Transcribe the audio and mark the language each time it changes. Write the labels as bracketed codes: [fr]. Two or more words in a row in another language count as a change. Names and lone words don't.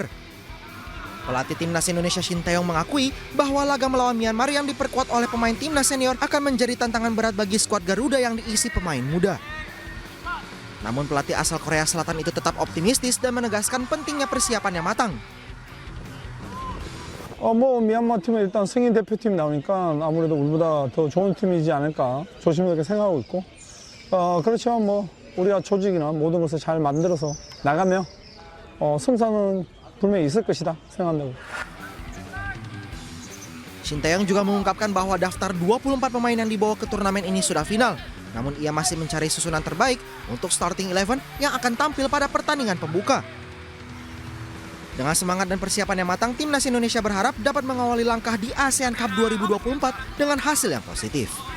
[id] Pelatih Timnas Indonesia Shin Tae-yong mengakui bahwa laga melawan Myanmar yang diperkuat oleh pemain Timnas senior akan menjadi tantangan berat bagi skuad Garuda yang diisi pemain muda. Namun pelatih asal Korea Selatan itu tetap optimistis dan menegaskan pentingnya persiapan yang matang. [ko] 미얀마 팀은 일단 승인 대표팀이 나오니까 아무래도 우리보다 더 좋은 팀이지 않을까 조심스럽게 생각하고 있고 그렇지만 우리가 조직이나 모든 것을 잘 만들어서 나가면 승산은 분명히 있을 것이다 생각한다고. [id] Sinteyong juga mengungkapkan bahwa daftar 24 pemain yang dibawa ke turnamen ini sudah final. Namun ia masih mencari susunan terbaik untuk starting 11 yang akan tampil pada pertandingan pembuka. Dengan semangat dan persiapan yang matang, timnas Indonesia berharap dapat mengawali langkah di ASEAN Cup 2024 dengan hasil yang positif.